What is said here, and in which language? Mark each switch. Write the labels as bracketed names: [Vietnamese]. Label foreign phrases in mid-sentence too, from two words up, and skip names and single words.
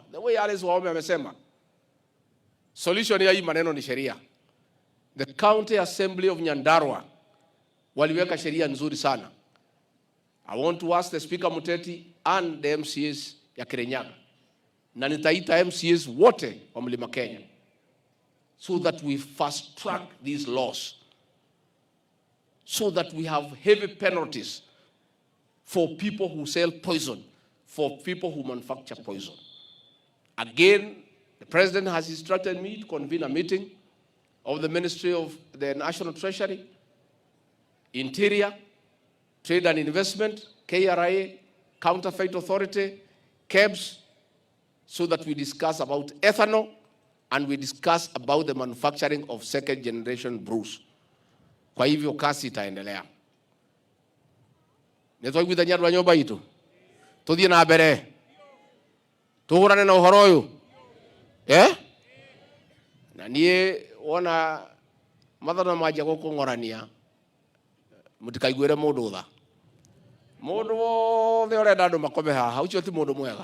[English] The way [Swahili] Alice Wahome amesema, solution ya hii maneno ni sheria. The County Assembly of Nyandarua waliweka sheria nzuri sana. [English] I want to ask the Speaker Muteti and the MCAs [Swahili] ya Kirinyaga, na nitaita MCAs wote wa Mlima Kenya, [English] so that we fast track these laws, so that we have heavy penalties for people who sell poison, for people who manufacture poison. Again, the President has instructed me to convene a meeting of the Ministry of the National Treasury, Interior, Trade and Investment, KRA, Counterfeit Authority, KEBS, so that we discuss about ethanol and we discuss about the manufacturing of second generation brews. [Swahili] Kwa hivyo kasi itaendelea. [Kikuyu] Nitwaiguithania andu a nyumba itu. Tuthie na mbere. Tuhurane na uhoro uyu. Na nie wona mathana manja gukungorania. Mutikaiguire mundu tha. Mundu wothe urenda andu makome haha, ucio ti mundu mwega.